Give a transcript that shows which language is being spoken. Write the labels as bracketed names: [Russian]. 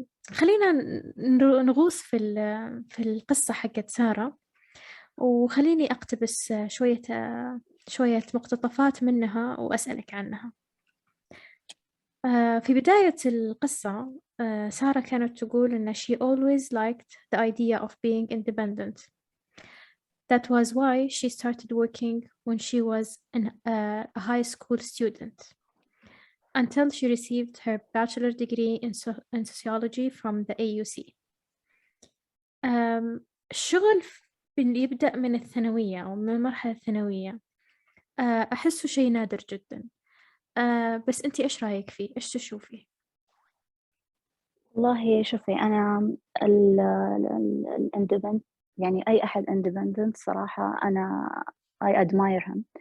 [Arabic] خلينا نغوص في القصة حقت سارة، وخليني أقتبس شوية مقتطفات منها وأسألك عنها. في بداية القصة سارة كانت تقول إن [English] she always liked the idea of being independent. That was why she started working when she was a high school student, until she received her bachelor degree in sociology from the AUC. [Arabic] الشغل اللي يبدأ من الثانوية أو من المرحلة الثانوية أحسه شيء نادر جدا. بس أنتي إيش رأيك فيه؟ إيش تشوفي؟ والله شوفي، أنا الاندبندنت، يعني أي أحد اندبندنت صراحة أنا [English] I admire him.